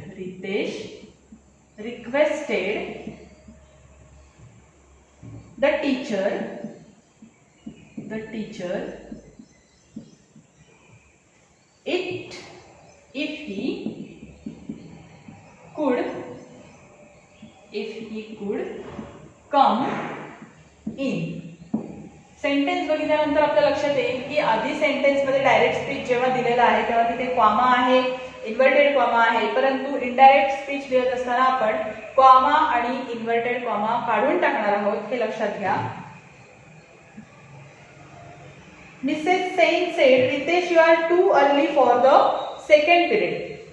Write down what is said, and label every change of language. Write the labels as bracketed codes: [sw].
[en] Ritesh requested the teacher it if he could come in. [mr] Sentence बघितल्यानंतर आपल्या लक्षात येईल की आधी सेंटेन्समध्ये डायरेक्ट स्पीच जेव्हा दिलेला आहे तेव्हा तिथे कॉमा आहे, इन्व्हर्टेड कॉमा आहे. परंतु इनडायरेक्ट स्पीच लिहित असताना आपण कॉमा आणि इन्व्हर्टेड कॉमा काढून टाकणार आहोत, हे लक्षात घ्या. [en] Mrs Sen said Ritesh you are too early for the second period.